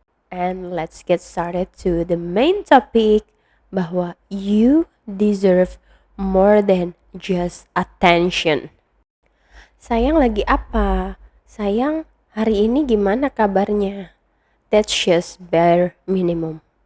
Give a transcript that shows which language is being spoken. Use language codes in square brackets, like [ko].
[en] And let's get started to the main topic, [id] bahwa [en] you deserve more than just attention. [id] Sayang lagi apa? Sayang hari ini gimana kabarnya? [en] That's just bare minimum.